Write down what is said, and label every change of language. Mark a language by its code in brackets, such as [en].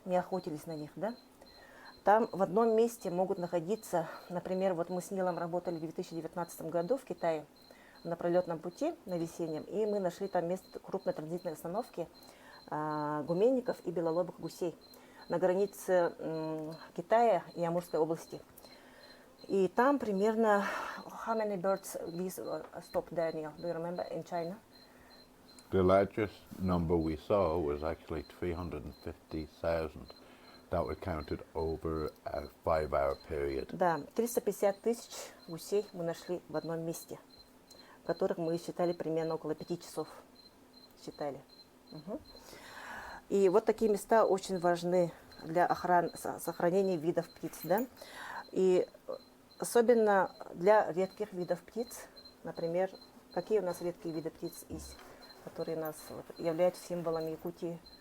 [ru] Не охотились на них, да? Там в одном месте могут находиться, например, вот мы с Нилом работали в 2019 году в Китае на пролетном пути, на весеннем, и мы нашли там место крупной транзитной остановки гуменников и белолобых гусей на границе Китая и Амурской области. И там примерно [en] how many birds we stopped there, Neil? Do you remember, in China? The largest number we saw was actually 350,000. That was counted over a 5-hour period. [ru] Да, 350 тысяч гусей мы нашли в одном месте, которых мы считали примерно около 5 часов. Считали. Угу. И вот такие места очень важны для сохранения видов птиц, да? И особенно для редких видов птиц, например, какие у нас редкие виды птиц есть, которые у нас являются символами Якутии?